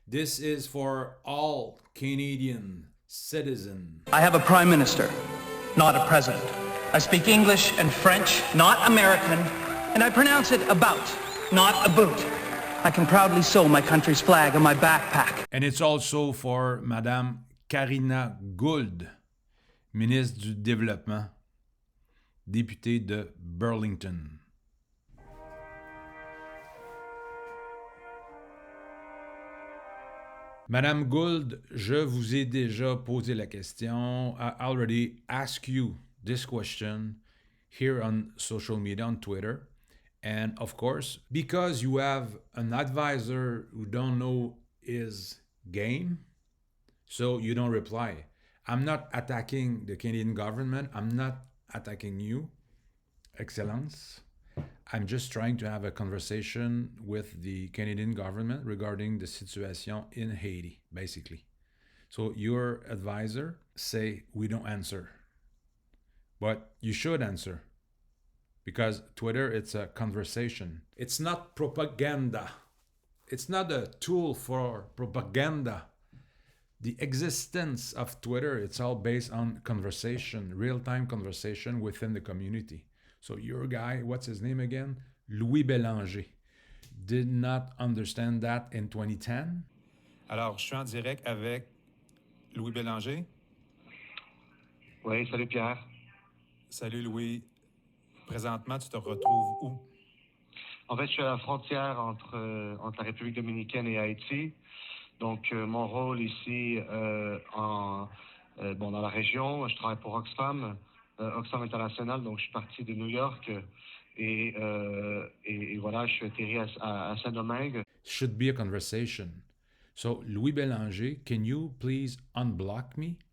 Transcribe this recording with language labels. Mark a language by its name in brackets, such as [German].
[English] This is for all Canadian citizens. I have a prime minister, not a president. I speak English and French, not American, and I pronounce it about, not about. I can proudly sew my country's flag on my backpack. And it's also for [French] Madame Karina Gould, ministre du Développement, députée de Burlington. Madame Gould, je vous ai déjà posé la question. [English] I already asked you this question here on social media, on Twitter. And of course, because you have an advisor who don't know his game, so you don't reply. I'm not attacking the Canadian government. I'm not attacking you, Excellence. I'm just trying to have a conversation with the Canadian government regarding the situation in Haiti, basically. So your advisor say we don't answer, but you should answer. Because Twitter, it's a conversation. It's not propaganda. It's not a tool for propaganda. The existence of Twitter, it's all based on conversation, real-time conversation within the community. So your guy, what's his name again? Louis Bélanger, did not understand that in 2010. [French] Alors, je suis en direct avec Louis Bélanger. Oui, salut Pierre. Salut Louis. Présentement, tu te retrouves où? En fait, je suis à la frontière entre la République dominicaine et Haïti. Donc, mon rôle ici, dans la région, je travaille pour Oxfam, Oxfam International. Donc, je suis parti de New York et voilà, je suis atterri à Saint-Domingue. [English] Should be a conversation. So, Louis Bélanger, can you please unblock me?